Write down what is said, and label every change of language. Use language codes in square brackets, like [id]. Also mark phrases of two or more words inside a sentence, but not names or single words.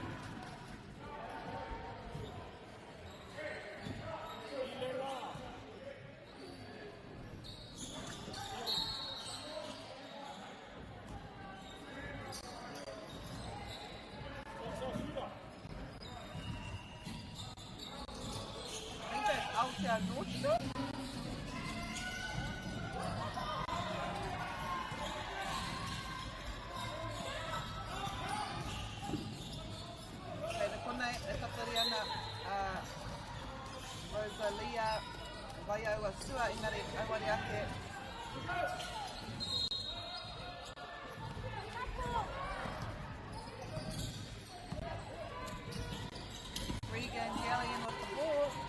[en] I think that's Altea Nordstrom. Rosalia Vaioa Sua Inari Awari Ake. Regan Gallion with the ball.